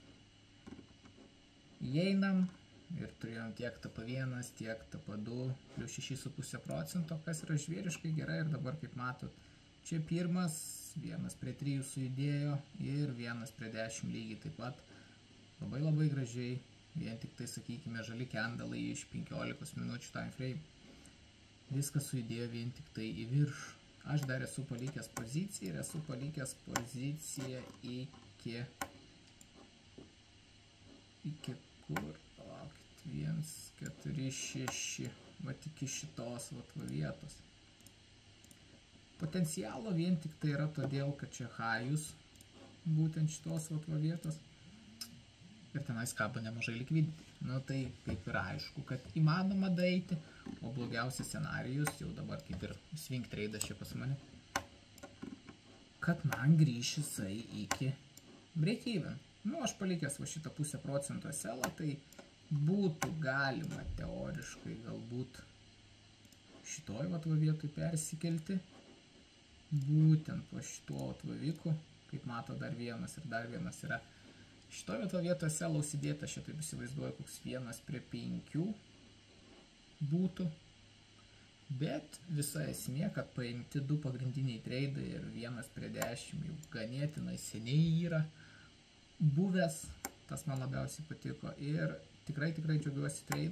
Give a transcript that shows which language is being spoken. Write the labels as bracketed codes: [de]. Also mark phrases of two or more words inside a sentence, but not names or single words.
[lt] Įeinam ir turėjom tiek TP1, tiek TP2, plius 6,5%, kas yra žvėriškai gerai ir dabar, kaip matot, čia pirmas, 1:3 sujudėjo ir 1:10 lygiai taip pat. Labai gražiai, vien tik tai, sakykime, žali kendalai iš 15 minučių [en] time frame. [lt] Viskas sujudėjo vien tik tai į viršų. Aš dar esu palikęs poziciją ir esu palikęs poziciją iki kur? 1, 4, 6, vat iki šitos vat vietos. Potencialo vien tik tai yra todėl, kad čia hajus būtent šitos vat vietos ir tenais kabo nemažai likvidity. Nu tai kaip ir aišku, kad įmanoma daryti, o blogiausias scenarijus jau dabar kaip ir swing tradas čia pas mane, kad man grįš jisai iki [en] break even. [lt] Nu aš palikęs va šitą 0,5% selą, tai būtų galima teoriškai galbūt šitoj vat vietoj persikelti, būtent po šituo atvaviku, kaip mato dar vienas ir dar vienas yra. Šitoj vietoje selą užsidėta, aš taip įsivaizduoju, koks 1:5 būtų, bet visa esmė, kad paimti du pagrindiniai treidai ir 1:10 jau ganėtinai seniai yra buvęs, tas man labiausiai patiko ir tikrai džiaugiuosi treidu.